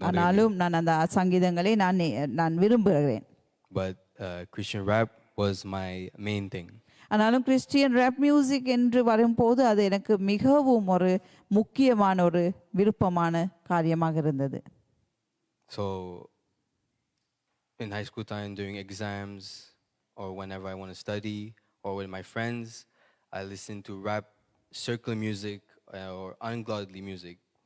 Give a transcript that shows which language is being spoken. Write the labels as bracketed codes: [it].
[ta] ஆனாலும் நான் அந்த சங்கீதங்களை நான் விரும்புகிறேன். [en] But Christian rap was my main thing. [ta] ஆனாலும் கிறிஸ்டியன் ரேப் மியூசிக் என்று வரும்போது அது எனக்கு மிகவும் ஒரு முக்கியமான ஒரு விருப்பமான காரியமாக இருந்தது. [en] So in high school time, during exams or whenever I want to study or with my friends, I listen to rap, secular music or ungodly music.